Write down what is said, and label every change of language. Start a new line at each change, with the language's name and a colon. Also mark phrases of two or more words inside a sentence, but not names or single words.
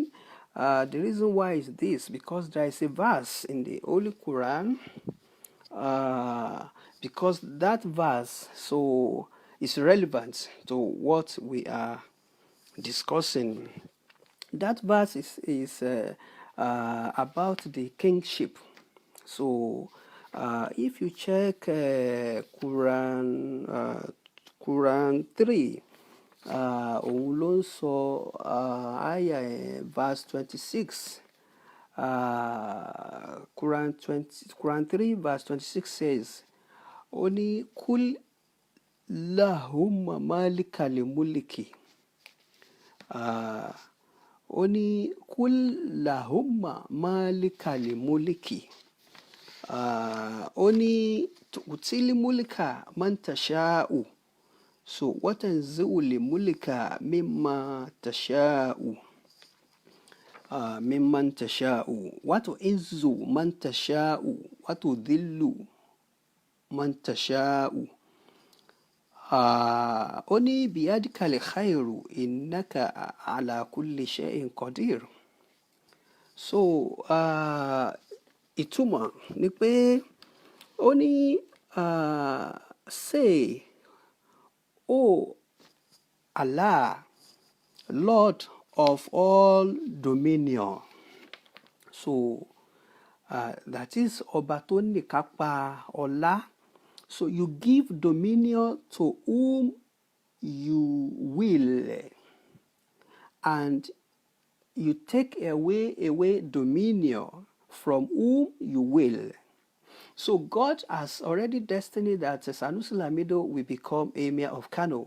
English: The reason why is this, because there is a verse in the Holy Quran, because that verse so is relevant to what we are discussing. That verse is about the kingship. So if you check Quran 3,
Yoruba: òun ló ń sọ verse 26.
English: Quran 3 verse 26 says,
Yoruba: ó ní
Arabic: قل اللهم مالك الملك.
Yoruba: Ó ní
Arabic: قل اللهم مالك الملك.
Yoruba: Ó ní
Arabic: تؤتي الملك من تشاء. So وتنزع الملك مما تشاء. ممن تشاء. وتعز من تشاء. وتذل من تشاء.
Yoruba: Ó ní
Arabic: بيدك الخير إنك على كل شيء قدير.
English: So
Yoruba: ìtumọ̀ ni pé ó ní
English: say, O Allah, Lord of all dominion. So that is
Yoruba: ọba tó níkápá ọlá.
English: So you give dominion to whom you will, and you take away dominion from whom you will. So God has already destined that Sanusi Lamido will become Emir of Kano.